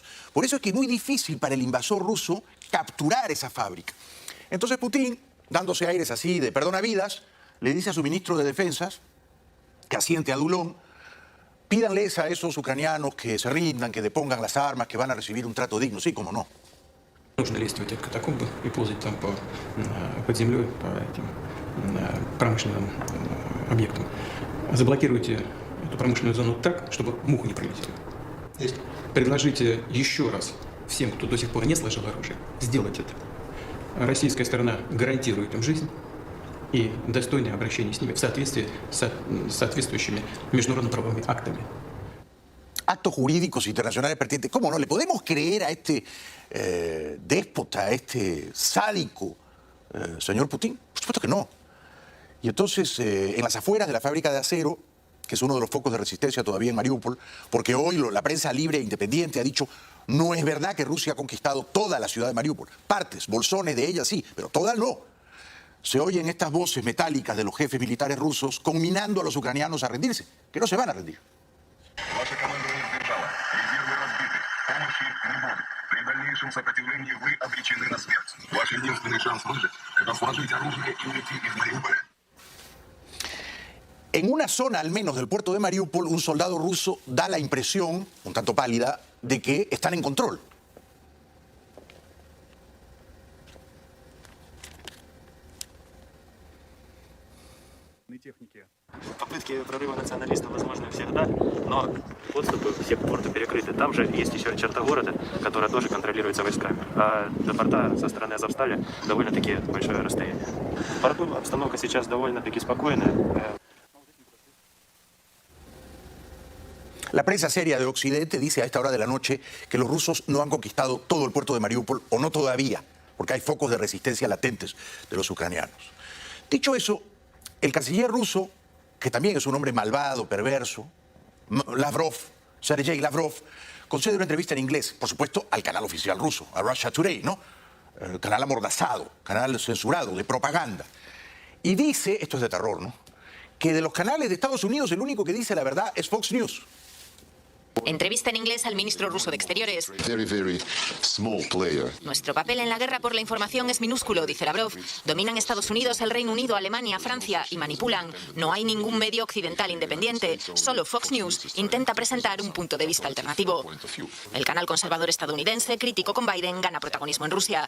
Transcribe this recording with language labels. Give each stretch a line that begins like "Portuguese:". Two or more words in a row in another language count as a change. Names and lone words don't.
Spanish: Por eso es que es muy difícil para el invasor ruso capturar esa fábrica. Entonces Putin, dándose aires así de perdonavidas, le dice a su ministro de Defensas, que asiente adulón, pídanles a esos ucranianos que se rindan, que depongan las armas, que van a recibir un trato digno. Sí, cómo no.
Russian: Нужно лезть в эти катакомбы и ползать там под землей, по этим промышленным объектам. Заблокируйте эту промышленную зону так, чтобы муха не пролетела. Предложите еще раз всем, кто до сих пор не сложил оружие, сделать это. Российская сторона гарантирует им жизнь и достойное обращение с ними в соответствии с соответствующими международно-правовыми актами.
Spanish: Actos jurídicos internacionales pertinentes. ¿Cómo no? ¿Le podemos creer a este déspota, a este sádico señor Putin? Por supuesto que no. Y entonces, en las afueras de la fábrica de acero, que es uno de los focos de resistencia todavía en Mariupol, porque hoy la prensa libre e independiente ha dicho no es verdad que Rusia ha conquistado toda la ciudad de Mariupol. Partes, bolsones de ella sí, pero todas no. Se oyen estas voces metálicas de los jefes militares rusos conminando a los ucranianos a rendirse, que no se van a rendir.
Russian: Ваше командование сдержало. Резервы разбиты. Помощи не будет. При дальнейшем сопротивлении вы обречены на смерть. Ваш единственный шанс выжить – это сложить оружие и уйти из Мариуполя.
Spanish: En una zona al menos del puerto de Mariupol, un soldado ruso da la impresión, un tanto pálida, de que están en control.
Russian: Попытки прорыва националистов возможны всегда, но подступы все к порту перекрыты. Там же есть еще черта города, которая тоже контролируется войсками. А до порта со стороны Азовстали довольно-таки большое расстояние. В порту обстановка сейчас довольно-таки спокойная.
Spanish: La prensa seria de Occidente dice a esta hora de la noche que los rusos no han conquistado todo el puerto de Mariupol, o no todavía, porque hay focos de resistencia latentes de los ucranianos. Dicho eso, el canciller ruso, que también es un hombre malvado, perverso, Lavrov, Sergei Lavrov, concede una entrevista en inglés, por supuesto, al canal oficial ruso, a Russia Today, ¿no? Canal amordazado, canal censurado, de propaganda. Y dice, esto es de terror, ¿no?, que de los canales de Estados Unidos el único que dice la verdad es Fox News. Entrevista en inglés al ministro ruso de Exteriores.
English: Very small player.
Spanish: Nuestro papel en la guerra por la información es minúsculo, dice Lavrov. Dominan Estados Unidos, el Reino Unido, Alemania, Francia y manipulan. No hay ningún medio occidental independiente. Solo Fox News intenta presentar un punto de vista alternativo. El canal conservador estadounidense, crítico con Biden, gana protagonismo en Rusia.